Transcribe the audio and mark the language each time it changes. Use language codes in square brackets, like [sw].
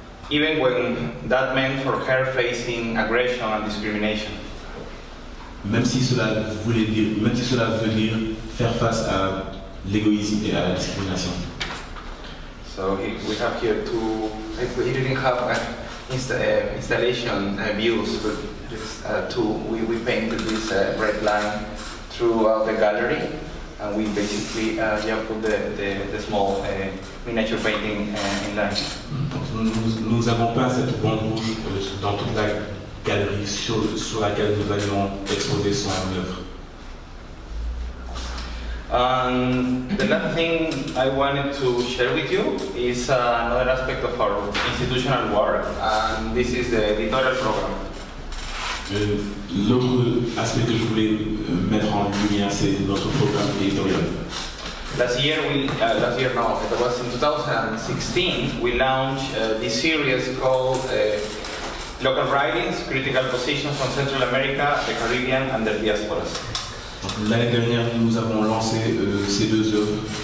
[en] Even when that meant for her facing aggression and discrimination. [fr] Même si cela veut dire faire face à l'égoïsme et à la discrimination. [en] So we have here two. We didn't have installation views, but just two. We painted this red line throughout the gallery, and we basically put the small miniature painting in line. [fr] Nous avons peint cette bande rouge dans toute la galerie sur laquelle nous allions exposer son œuvre. [en] The last thing I wanted to share with you is another aspect of our institutional work, and this is the editorial program. [fr] L'autre aspect que je voulais mettre en lumière, c'est notre programme éditorial. [en] Last year, it was in 2016, we launched this series called Local Writings, Critical Positions from Central America, the Caribbean and the Diasporas. [fr] L'année dernière, nous avons lancé ces deux œuvres